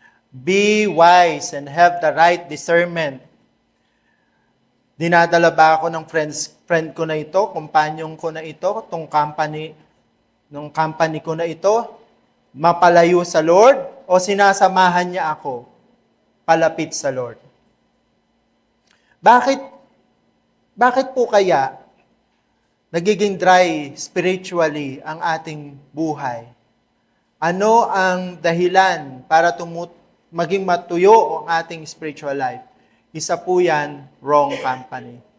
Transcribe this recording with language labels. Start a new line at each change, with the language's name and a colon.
English: Be wise and have the right discernment.
Filipino: Dinadala ba ako ng friend ko na ito, kumpanyong ko na ito, nung company ko na ito, mapalayo sa Lord, o sinasamahan niya ako palapit sa Lord? Bakit po kaya nagiging dry spiritually ang ating buhay? Ano ang dahilan para maging matuyo ang ating spiritual life? Isa po yan, wrong company.